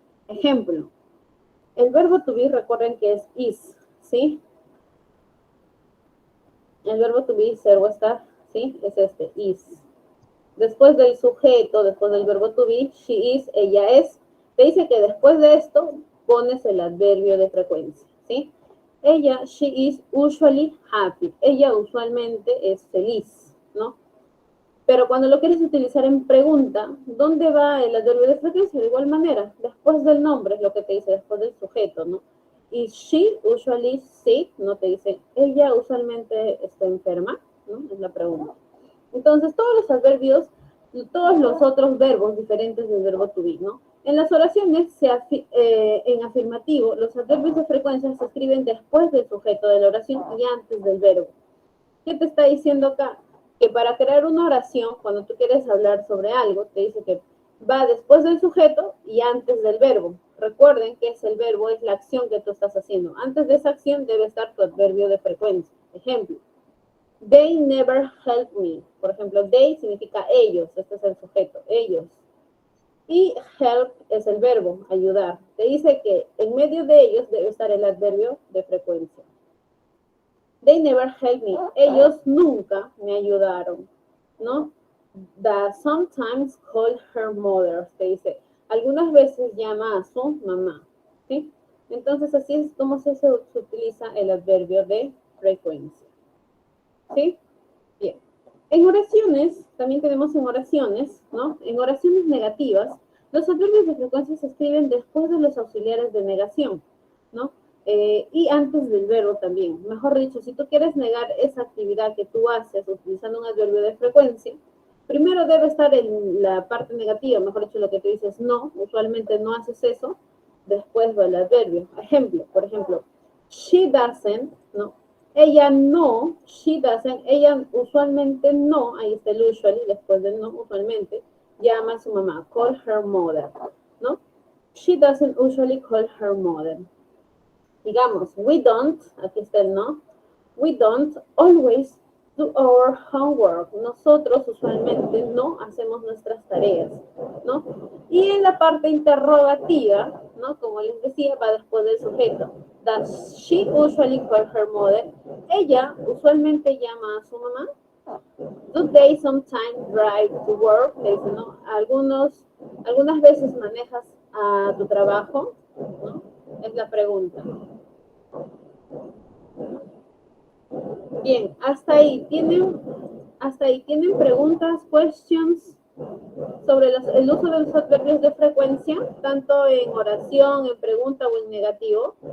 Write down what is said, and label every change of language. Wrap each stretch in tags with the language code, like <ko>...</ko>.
<es>Ejemplo, el verbo to be, recuerden que es is, ¿sí? El verbo to be, ser o estar, ¿sí? Es is. Después del sujeto, después del verbo to be, she is, ella es. Te dice que después de esto pones el adverbio de frecuencia, ¿sí?</es> <en>Ella, she is usually happy.</en> <es>Ella usualmente es feliz, ¿no? Pero cuando lo quieres utilizar en pregunta, ¿dónde va el adverbio de frecuencia? De igual manera, después del nombre es lo que te dice, después del sujeto, ¿no? Y</es> <en>she usually sick,</en> <es>no te dice, ella usualmente está enferma, ¿no? Es la pregunta. Entonces, todos los adverbios, todos los otros verbos diferentes del verbo to be, ¿no? En las oraciones, en afirmativo, los adverbios de frecuencia se escriben después del sujeto de la oración y antes del verbo. ¿Qué te está diciendo acá? Que para crear una oración, cuando tú quieres hablar sobre algo, te dice que va después del sujeto y antes del verbo. Recuerden que el verbo es la acción que tú estás haciendo. Antes de esa acción debe estar tu adverbio de frecuencia.</es> <en>Ejemplo, they never help me.</en> <es>Por ejemplo, they significa ellos, este es el sujeto, ellos. Y help es el verbo, ayudar. Te dice que en medio de ellos debe estar el adverbio de frecuencia.</es> <en>They never helped me.</en> <es>Ellos nunca me ayudaron, ¿no?</es> <en>That sometimes call her mother.</en> <es>Te dice, algunas veces llama a su mamá, ¿sí? Entonces, así es como se utiliza el adverbio de frecuencia, ¿sí? Bien. En oraciones, también tenemos en oraciones, ¿no? En oraciones negativas, los adverbios de frecuencia se escriben después de los auxiliares de negación, ¿no? Y antes del verbo también. Mejor dicho, si tú quieres negar esa actividad que tú haces utilizando un adverbio de frecuencia, Primero debe estar en la parte negativa, mejor dicho, lo que tú dices no, usualmente no haces eso, después va el adverbio. Ejemplo, por ejemplo,</es> <en>she doesn't,</en> <es>¿no? Ella no, she doesn't, ella usualmente no, ahí está el usually, después del no, usualmente, llama a su mamá,</es> <en>call her mother,</en> <es>¿no?</es> <en>She doesn't usually call her mother. Digamos, we don't,</en> <es>aquí está el no,</es> <en>we don't always do our homework.</en> <es>Nosotros usualmente no hacemos nuestras tareas, ¿no? Y en la parte interrogativa, ¿no? Como les decía, va después del sujeto.</es> <en>Does she usually call her mother?</en> <es>Ella usualmente llama a su mamá.</es> <en>Do they sometimes drive to work?</en> <es>Le dice, ¿no? Algunas veces manejas a tu trabajo, ¿no? Es la pregunta. Bien, hasta ahí tienen preguntas, questions sobre el uso de los adverbios de frecuencia, tanto en oración, en pregunta o en negativo.</es>